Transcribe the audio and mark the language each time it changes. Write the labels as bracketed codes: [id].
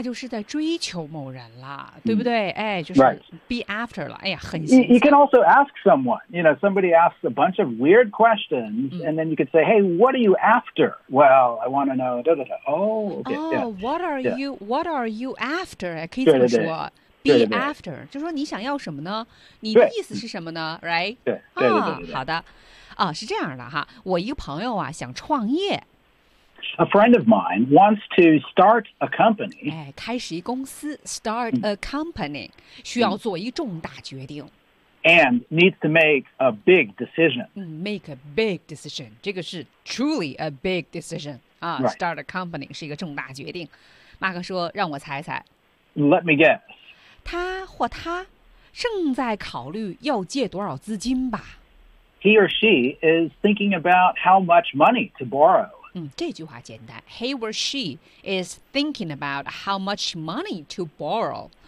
[zh] 那就是在追求某人了，对不对？哎，就是 be after 了。哎呀，很新。 [en] You can also ask someone. You know, somebody asks a bunch of weird questions,、and then you could say, "Hey, what are you after?" Well, I want to know. Da, da, da. Oh, okay. Oh, yeah, what are、yeah. you? What are you after? [zh] 可以这么说。对对对 Be after, 就是说你想要什么呢？你的意思是什么呢 ？Right? 对对对对。好的，啊，是这样的哈。我一个朋友啊，想创业。 [en] A friend of mine wants to start a company. [zh] 哎，开始一公司 ， [en] start a company, [zh] 需要做一个重大决定。 [en] And needs to make a big decision. Make a big decision. [zh] 这个是 [en] truly a big decision. [zh] 啊 ， [en] start a company [zh] 是一个重大决定。马克说：“让我猜猜。” [en] Let me guess. [zh] 他或他正在考虑要借多少资金吧。 [en] He or she is thinking about how much money to borrow. [zh] 这句话简单。 [en] He or she is thinking about how much money to borrow.